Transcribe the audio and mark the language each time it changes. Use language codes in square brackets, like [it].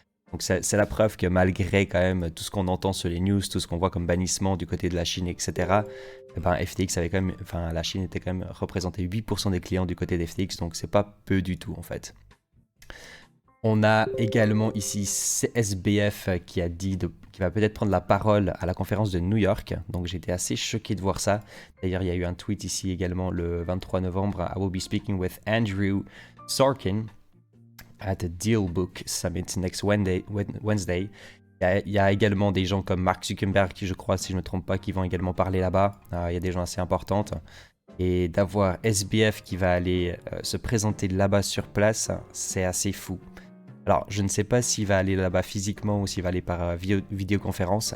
[fr] Donc c'est la preuve que malgré quand même tout ce qu'on entend sur les news, tout ce qu'on voit comme bannissement du côté de la Chine, etc., eh ben FTX avait quand même, enfin la Chine était quand même représentée 8% des clients du côté d'FTX, donc c'est pas peu du tout en fait. On a également ici SBF qui a dit qui va peut-être prendre la parole à la conférence de New York. Donc j'étais assez choqué de voir ça. D'ailleurs, il y a eu un tweet ici également le 23 novembre. [en] I will be speaking with Andrew Sorkin at the Dealbook Summit next Wednesday. [fr] Il y a également des gens comme Mark Zuckerberg, qui je crois, si je ne me trompe pas, qui vont également parler là-bas. Il y a des gens assez importants. Et d'avoir SBF qui va aller se présenter là-bas sur place, c'est assez fou. Alors, je ne sais pas s'il va aller là-bas physiquement ou s'il va aller par vidéoconférence.